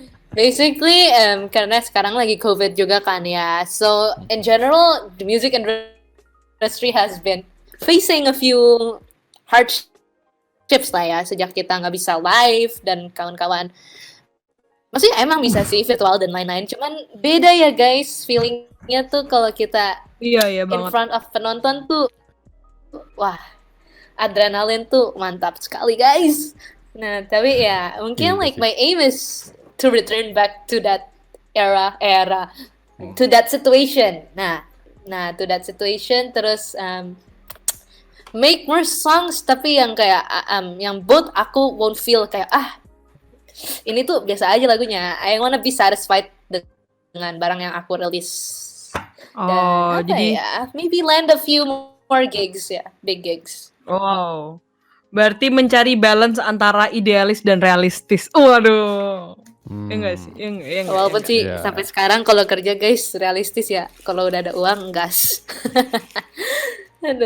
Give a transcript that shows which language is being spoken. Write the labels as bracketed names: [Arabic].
[Indonesian] Basically, karena sekarang lagi COVID juga kan ya. [English] So, in general, the music industry has been facing a few hardships lah ya. [Indonesian] Sejak kita nggak bisa live dan kawan-kawan. Maksudnya emang bisa sih virtual dan lain-lain. Cuman beda ya guys, feelingnya tuh kalau kita Iya banget. [English] front of [Indonesian] penonton tuh, wah, adrenalin tuh mantap sekali guys. Nah, tapi ya mungkin [English] like [Indonesian] sih. [English] my aim is to return back to that era to that situation. [Indonesian] Nah, [English] to that situation [Indonesian] terus [English] make more songs [Indonesian] tapi yang kayak yang both aku [English] won't feel [Indonesian] kayak ini tuh biasa aja lagunya. [English] I wanna be satisfied [Indonesian] dengan barang yang aku rilis. Dan apa jadi ya? [English] Maybe land a few more gigs ya, big gigs. [Indonesian] wow. Berarti mencari balance antara idealis dan realistis. Waduh. Ya enggak sih? Ya enggak, Walaupun sih Iya. sampai sekarang kalau kerja guys realistis ya. Kalau udah ada uang gas. Aduh.